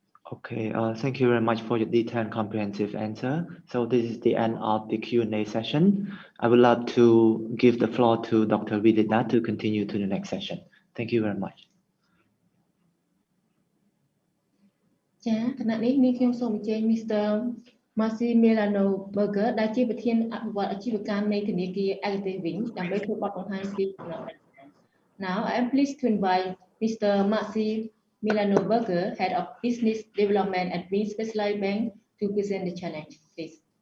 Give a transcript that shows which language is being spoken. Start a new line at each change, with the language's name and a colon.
English: Okay, thank you very much for your detailed and comprehensive answer. So this is the end of the Q&A session. I would love to give the floor to Dr. Vidita to continue to the next session. Thank you very much.
Khmer: ចាគណៈនេះមានខ្ញុំសូមអញ្ជើញ Mr. Massimiliano Berger ដែលជាប្រធានអភិវឌ្ឍអាជីវកម្មនៃធនាគារ Agate វិញដើម្បីធ្វើបទបង្ហាញពីដំណើរការ
English: Now I am pleased to invite Mr. Massimiliano Berger, Head of Business Development at Wing Specialized Bank, to present the challenge, please.